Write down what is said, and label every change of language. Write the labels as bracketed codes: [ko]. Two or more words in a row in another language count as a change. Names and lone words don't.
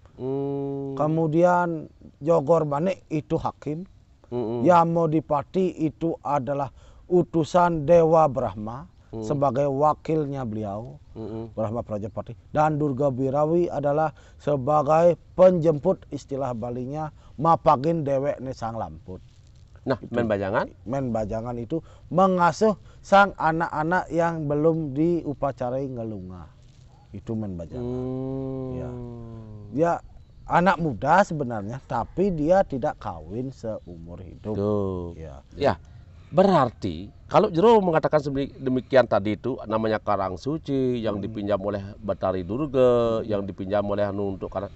[id] Kemudian Jogor Mane itu hakim. Yamodipati itu adalah utusan Dewa Brahma sebagai wakilnya beliau, Brahma Prajapati. Dan Durga Birawi adalah sebagai penjemput, istilah Balinya [ban] mapagin dewek ne sang lamput. [id] Nah, men bajangan itu mengasuh sang anak-anak yang belum diupacarai ngelunga. Itu men bajangan. Ya, anak muda sebenarnya, tapi dia tidak kawin seumur hidup. Ya, berarti kalau Jero mengatakan demikian tadi itu namanya Karang Suci yang dipinjam oleh Batari Durga, yang dipinjam oleh Anu untuk karang.